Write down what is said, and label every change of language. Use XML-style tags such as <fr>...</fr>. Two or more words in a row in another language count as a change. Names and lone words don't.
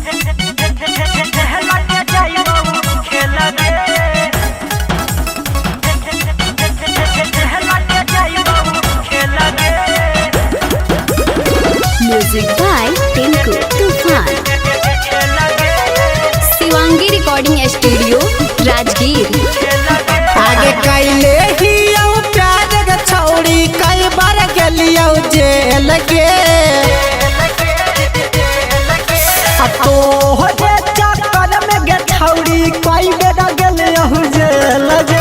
<en>music by टिंकू तूफान। शिवांगी recording studio राजगीर।</en> <mai>आगे कैले ही प्यार के छौड़ी कई बार गेलियो जेल के। तो हो जे चक्कर में गे छौड़ी कई बेर गेलियो जेल के।</mai>